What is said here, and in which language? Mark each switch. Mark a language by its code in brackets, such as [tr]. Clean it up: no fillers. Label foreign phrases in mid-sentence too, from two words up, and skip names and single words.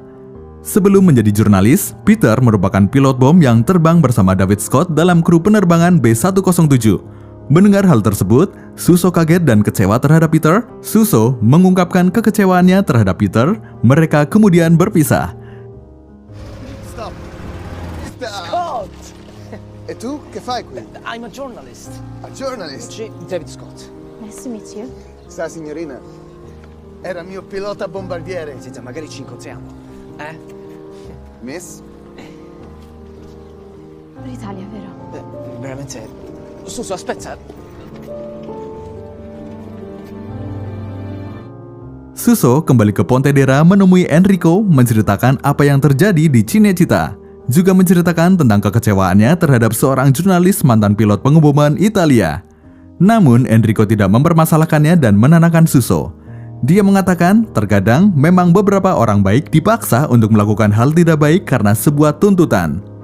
[id] Sebelum menjadi jurnalis, Peter merupakan pilot bom yang terbang bersama David Scott dalam kru penerbangan B-107. Mendengar hal tersebut, Suso kaget dan kecewa terhadap Peter. Suso mengungkapkan kekecewaannya terhadap Peter. Mereka kemudian berpisah. [it] Stop! Scott! E tu che fai qui? [en] I'm a journalist. A journalist? David Scott. Nice to meet you. [it] Sa signorina, era mio pilota bombardiere. Senta, magari ci incontriamo. Miss? Per l'Italia, vero? Veramente... Suso, aspetta. [id] Suso kembali ke Pontedera menemui Enrico menceritakan apa yang terjadi di Cinecittà, juga menceritakan tentang kekecewaannya terhadap seorang jurnalis mantan pilot pengeboman Italia. Namun Enrico tidak mempermasalahkannya dan menenangkan Suso. Dia mengatakan terkadang memang beberapa orang baik dipaksa untuk melakukan hal tidak baik karena sebuah tuntutan.